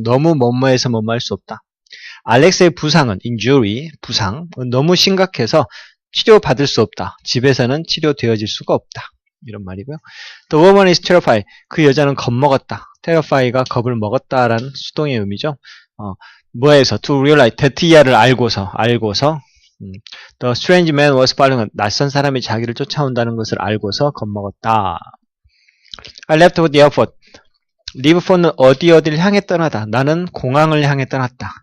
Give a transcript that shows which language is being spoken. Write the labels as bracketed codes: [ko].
[ko] 너무 뭐뭐해서 뭐뭐 할 수 없다. 알렉스의 부상은 injury, 부상 너무 심각해서 치료받을 수 없다. 집에서는 치료되어질 수가 없다. 이런 말이고요. [en] The woman is terrified. [ko] 그 여자는 겁먹었다. terrify가 겁을 먹었다라는 수동의 의미죠. 뭐에서 [en] to realize, [ko] 데티아를 알고서 [en] The strange man was following. [ko] 낯선 사람이 자기를 쫓아온다는 것을 알고서 겁먹었다. [en] I left for the airport. leave for [ko] 는 어디를 향해 떠나다. 나는 공항을 향해 떠났다.